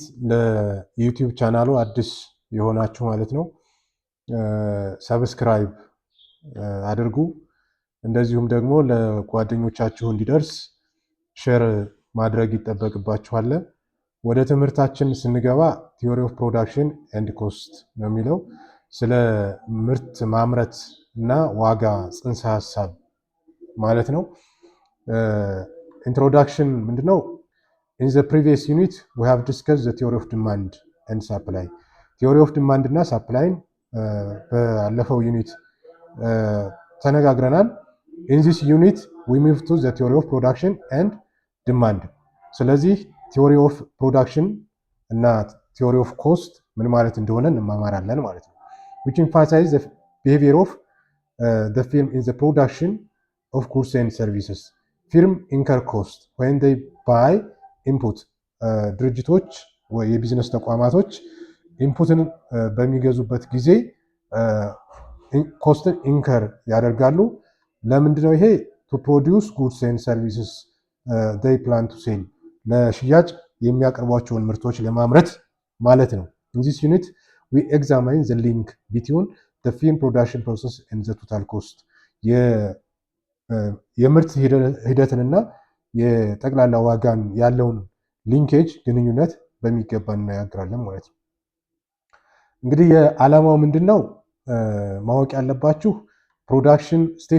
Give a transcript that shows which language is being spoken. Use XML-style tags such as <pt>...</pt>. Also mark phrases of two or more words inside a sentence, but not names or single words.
<am>ለዩቲዩብ ቻናሉ አዲስ የሆናችሁ ማለት ነው ሰብስክራይብ አድርጉ። እንደዚሁም ደግሞ ለጓደኞቻችሁ እንዲደርስ ሼር ማድረግ ይጠበቅባችኋል። ወደ ትምህርታችን ስንገባ</am> <en>theory of production and cost</en> <am>ነው የሚለው ስለ ምርት ማምረት እና ዋጋ ጽንሰ ሐሳብ ማለት ነው። ኢንትሮዳክሽን ምንድነው?</am> <en>In the previous unit we have discussed the theory of demand and supply. theory of demand እና supply</en> <am>ባለፈው ዩኒት ተነጋግረናል።</am> <en>in this unit we move to the theory of production and demand. ስለዚህ theory of production እና theory of cost</en> <am>ምን ማለት እንደሆነ እንማማራለን ማለት ነው።</am> <en>which emphasizes the behavior of the firm in the production of goods and services. firm incur cost when they buy input.</en> <am>ድርጅቶች ወይ የቢዝነስ ተቋማቶች ኢንፑትን በሚገዙበት ጊዜ ኮስትን ኢንከር ያደርጋሉ። ለምንድነው ይሄ?</am> <en>to produce goods and services they plan to sell.</en> <am>ለሽያጭ የሚያቀርቧቸውን ምርቶች ለማምረት ማለት ነው።</am> <en>in this unit we examine the link between the firm production process and the total cost.</en> <am>የምርት ሂደትንና የጠቅላላ ዋጋን ያለውን ሊንኬጅ ግንኙነት በሚገባ እናያግራለን ማለት ነው። እንግዲህ የዓላማው ምንድነው ማወቅ ያለባችሁ</am> <en>production state</en>